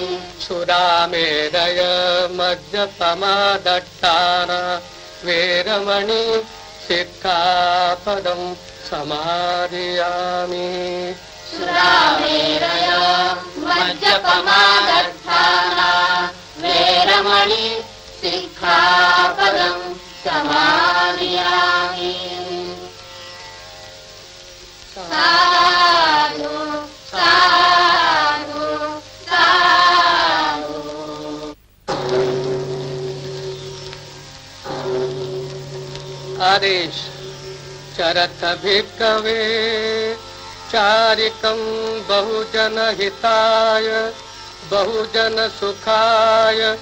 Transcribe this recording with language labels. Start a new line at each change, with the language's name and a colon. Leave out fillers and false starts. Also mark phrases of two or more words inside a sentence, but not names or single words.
Pali: सुरामेरय मद्यपमादट्टाना वेरमणि शिक्षापदं समादयामि। सुरामेरय मद्यपमादट्टाना वेरमणि शिक्षापदं समादयामि। साधु साधु साधु। आदेश चरत भिक्खवे चारिकं बहुजन हिताय बहुजन सुखाय